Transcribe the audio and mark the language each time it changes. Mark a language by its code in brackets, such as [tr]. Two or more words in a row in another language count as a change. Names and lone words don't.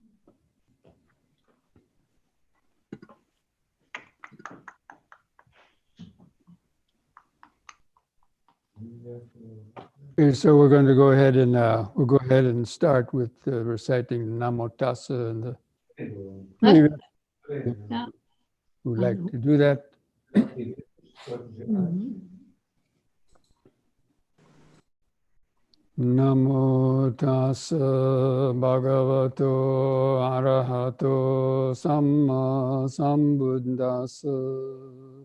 [en] Okay, so we're going to go ahead and start with reciting Namo Tassa and the. Yeah. Would like to do that? [pi] Namo Tassa Bhagavato Arahato Samma Sambuddhassa.